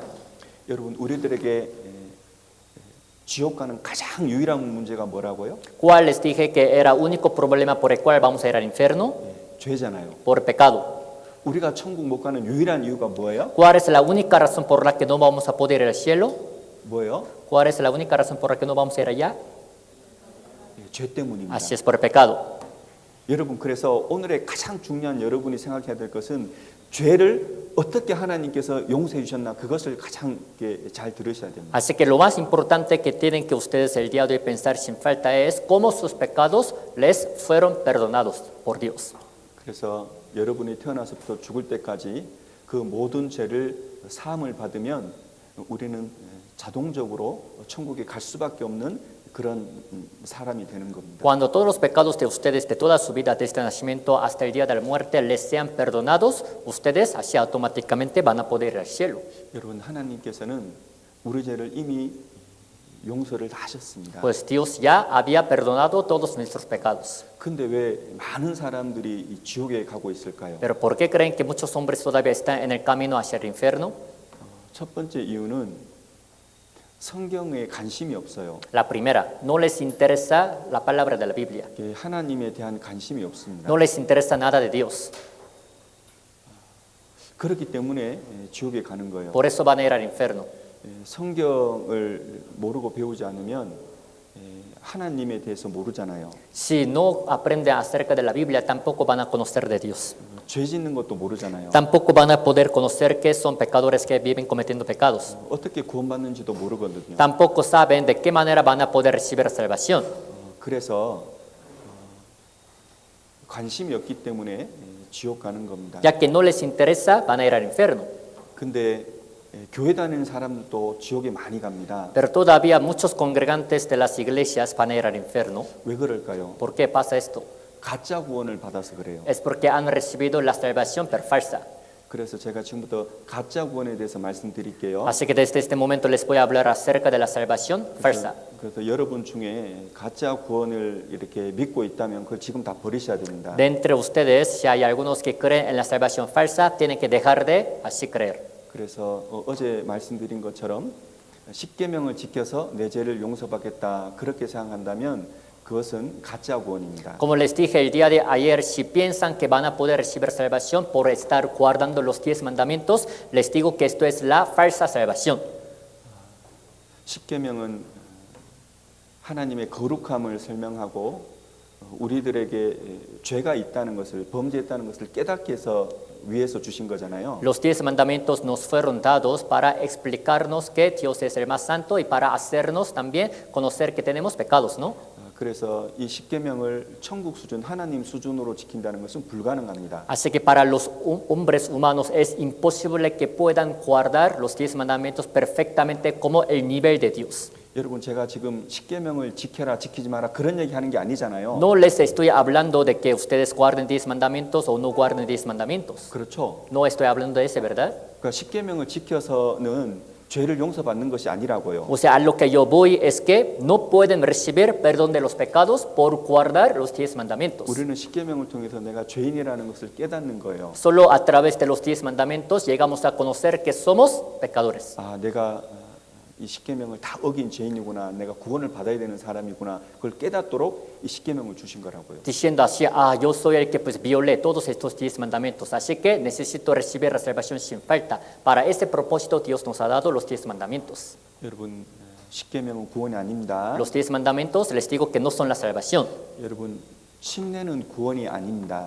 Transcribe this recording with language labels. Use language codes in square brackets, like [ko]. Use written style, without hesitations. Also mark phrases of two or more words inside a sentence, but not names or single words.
[ko] 여러분 우리들에게 지옥 가는 가장 유일한 문제가 뭐라고요? [es] ¿Cuál les dije que era único problema por el cual vamos a ir al infierno? [ko] 죄잖아요. [es] Por pecado. [ko] 우리가 천국 못 가는 유일한 이유가 뭐예요? [es] ¿Cuál es la única razón por la que no vamos a poder ir al cielo? [ko] 뭐예요? [es] ¿Cuál es la única razón por la que no vamos a ir allá? [ko] 죄 때문입니다. [es] Así es, por el pecado. [ko] 여러분 그래서 오늘의 가장 중요한 여러분이 생각해야 될 것은 죄를 어떻게 하나님께서 용서해 주셨나 그것을 가장 잘 들으셔야 됩니다. [es] Así que lo más importante que tienen que ustedes el día de hoy pensar sin falta es cómo sus pecados les fueron perdonados por Dios. [ko] 그래서 여러분이 태어나서부터 죽을 때까지 그 모든 죄를 사함을 받으면 우리는 자동적으로 천국에 갈 수밖에 없는 그런 사람이 되는 겁니다. [es] Cuando todos los pecados de ustedes de toda su vida desde el nacimiento hasta el día de la muerte les sean perdonados, ustedes así automáticamente van a poder ir al cielo. [ko] 여러분 하나님께서는 우리 죄를 이미 용서를 다 하셨습니다. [es] Pues Dios ya había perdonado todos nuestros pecados. [ko] 근데 왜 많은 사람들이 이 지옥에 가고 있을까요? [es] Pero ¿por qué creen que muchos hombres todavía están en el camino hacia el infierno? [ko] 첫 번째 이유는 성경에 관심이 없어요. [es] La primera, no les interesa la palabra de la Biblia. [ko] 하나님에 대한 관심이 없습니다. [es] No les interesa nada de Dios. [ko] 그렇기 때문에 지옥에 가는 거예요. [es] Por eso van a ir al infierno. [ko] 성경을 모르고 배우지 않으면 하나님에 대해서 모르잖아요. [es] Si no aprenden acerca de la Biblia, tampoco van a conocer de Dios. [ko] 죄 짓는 것도 모르잖아요. [es] Tampoco van a poder conocer que son pecadores que viven cometiendo pecados. [ko] 어떻게 구원받는지도 모르거든요. [es] Tampoco saben de qué manera van a poder recibir salvación. [ko] 그래서 관심이 없기 때문에 지옥 가는 겁니다. [es] Ya que no les interesa, van a ir al infierno. [ko] 근데 교회 다니는 사람도 지옥에 많이 갑니다. [es] Pero todavía muchos congregantes de las iglesias van a ir al infierno. [ko] 왜 그럴까요? [es] ¿Por qué pasa esto? [ko] 가짜 구원을 받아서 그래요. [es] Es porque han recibido la salvación per falsa. [ko] 그래서 제가 지금부터 가짜 구원에 대해서 말씀드릴게요. [es] Así que desde este momento les voy a hablar acerca de la salvación falsa. [ko] 그래서 여러분 중에 가짜 구원을 이렇게 믿고 있다면 그걸 지금 다 버리셔야 됩니다. [es] De entre ustedes, si hay algunos que creen en la salvación falsa, tienen que dejar de así creer. [ko] 그래서 어제 말씀드린 것처럼 십계명을 지켜서 내 죄를 용서받겠다 그렇게 생각한다면 그것은 가짜 구원입니다. [es] Como les dije el día de ayer, si piensan que van a poder recibir salvación por estar guardando los 10 mandamientos, les digo que esto es la falsa salvación. [ko] 십계명은 하나님의 거룩함을 설명하고 우리들에게 죄가 있다는 것을 범죄했다는 것을 깨닫게 해서 위에서 주신 거잖아요. [es] Los 10 mandamientos nos fueron dados para explicarnos que Dios es el más santo y para hacernos también conocer que tenemos pecados, ¿no? [ko] 그래서 이 십계명을 천국 수준 하나님 수준으로 지킨다는 것은 불가능합니다. [es] Así que para los hombres humanos es imposible que puedan guardar los 10 mandamientos perfectamente como el nivel de Dios. [ko] 여러분 제가 지금 십계명을 지켜라 지키지 마라 그런 얘기 하는 게 아니잖아요. [es] No les estoy hablando de que ustedes guarden 10 mandamientos o no guarden 10 mandamientos. [ko] 그렇죠. [es] No estoy hablando de eso, ¿verdad? [ko] 그러니까 십계명을 지켜서는 죄를 용서받는 것이 아니라고요. [es] O sea, a lo que yo voy es que no pueden recibir perdón de los pecados por guardar los 10 mandamientos. [ko] 우리는 십계명을 통해서 내가 죄인이라는 것을 깨닫는 거예요. [es] Solo a través de los 10 mandamientos llegamos a conocer que somos pecadores. [ko] 아, 내가 이 십계명을 다 어긴 죄인이구나. 내가 구원을 받아야 되는 사람이구나. 그걸 깨닫도록 이 십계명을 주신 거라고요. [es] Diciendo así, yo soy el que pues violé todos estos 10 mandamientos, así que necesito recibir la salvación sin falta. Para ese propósito Dios nos ha dado los 10 mandamientos. [ko] 여러분, 십계명은 구원이 아닙니다. [es] Los 10 mandamientos les digo que no son la salvación. [ko] 여러분, 침례는 구원이 아닙니다.